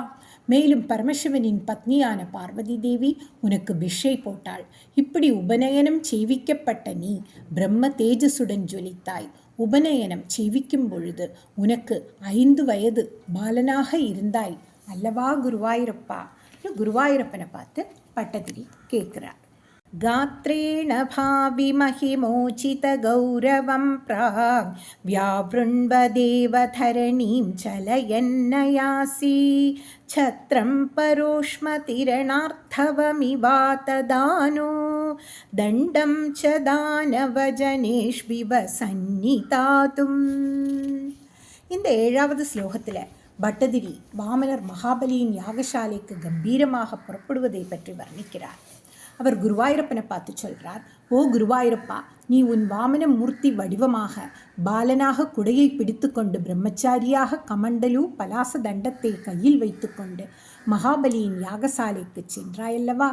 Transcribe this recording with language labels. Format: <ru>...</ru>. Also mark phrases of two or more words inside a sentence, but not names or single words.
<ta>மேலும் பரமசிவனின் பத்னியான பார்வதி தேவி உனக்கு பிஷை போட்டாள். இப்படி உபநயனம் செய்விக்கப்பட்ட நீ பிரம்ம தேஜசுடன் ஜொலித்தாய். உபநயனம் செய்விக்கும் பொழுது உனக்கு 5 வயது பாலனாக இருந்தாய் அல்லவா குருவாயூரப்பா? குருவாயூரப்பனை பார்த்து பட்டதிரி கேட்கிறார்.</ta> <sa>गात्रेण भाविमहिमोचित गौरवं प्राग् व्यावृण्वदेवधरणीं चलयन्नयासि छत्रं परोष्मतिरणार्थवमिवातदानो दण्डं च दानवजनेष्विव सन्नितातुम्.</sa> <ta>இந்த 7வது ஸ்லோகத்தில் பட்டதிரி வாமனர் மகாபலியின் யாகசாலைக்கு கம்பீரமாக புறப்படுவதை பற்றி வர்ணிக்கிறார். அவர் குருவாயூரப்பனை பார்த்து சொல்கிறார், ஓ குருவாயூரப்பா, நீ உன் வாமன மூர்த்தி வடிவமாக பாலனாக குடையை பிடித்து கொண்டு பிரம்மச்சாரியாக கமண்டலு பலாச தண்டத்தை கையில் வைத்து கொண்டு மகாபலியின் யாகசாலைக்கு சென்றாயல்லவா?</ta>